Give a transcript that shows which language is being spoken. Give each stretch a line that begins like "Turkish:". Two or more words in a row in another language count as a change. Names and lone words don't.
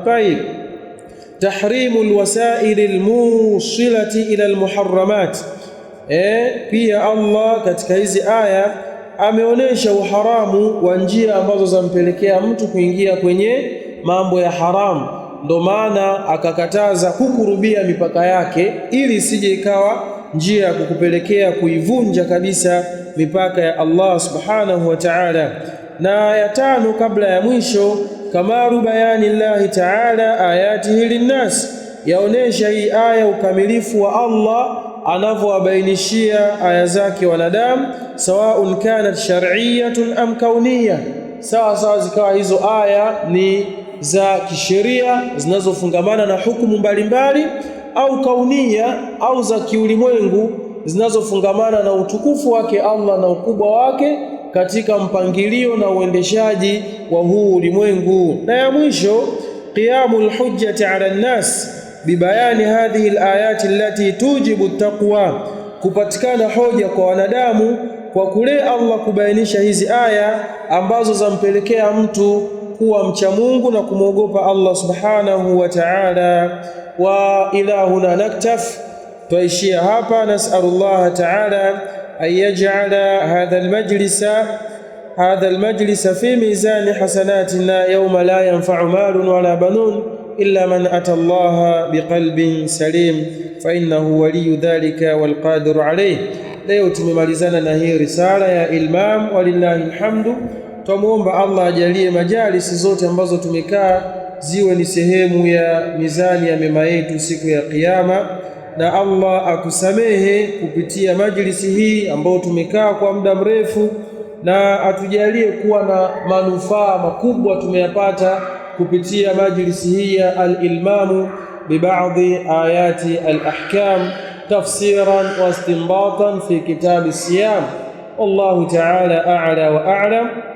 Arabic: طيب تحريم الوسائل الموصلة إلى المحرمات,
Swahili: pia Allah katika hizi aya ameonesha uharamu wa njia ambazo zampelekea mtu kuingia kwenye mambo ya haramu. Ndo maana akakataza kukurubia mipaka yake, ili isije ikawa njia ya kukupelekea kuivunja kabisa mipaka ya
Arabic: الله سبحانه وتعالى.
Swahili: Na ya tano kabla ya mwisho,
Arabic: كمال بيان الله تعالى آياته للناس,
Swahili: yaonesha hii aya ukamilifu wa Allah anavyowabainishia aya zake wanadamu,
Arabic: سواء كانت شرعية أم كونية,
Swahili: sawa zikawa hizo aya ni za kisheria zinazofungamana na hukumu mbalimbali, au kaunia, au za kiulimwengu zinazofungamana na utukufu wake Allah na ukubwa wake katika mpangilio na uendeshaji wa huu ulimwengu. Na ya mwisho,
Arabic: قيام الحجة على الناس ببيان هذه الآيات التي توجب التقوى,
Swahili: kupatikana hoja kwa wanadamu kwa kule Allah kubainisha hizi aya ambazo zampelekea mtu kuwa mcha Mungu na kumwogopa
Arabic: الله سبحانه وتعالى. وإلى هنا نكتفي,
Swahili: tuishia hapa.
Arabic: نسأل الله تعالى أن يجعل هذا المجلس في ميزان حسناتنا يوم لا ينفع مال ولا بنون إلا من أتى الله بقلب سليم فإنه ولي ذلك والقادر عليه.
Swahili: Leo tumemalizana na hii risala ya ilmam,
Arabic: ولله الحمد.
Swahili: Tumuomba Allah ajalie majalisi zote ambazo tumekaa ziwe ni sehemu ya mizani ya mema yetu siku ya Kiyama, na Allah akusamehe kupitia majlisi hii ambayo tumekaa kwa muda mrefu, na atujalie kuwa na manufaa makubwa tumeyapata kupitia majlisi hii ya
Arabic: الإلمام ببعض آيات الأحكام تفسيرا واستنباطا في كتاب الصيام. والله تعالى أعلى وأعلم.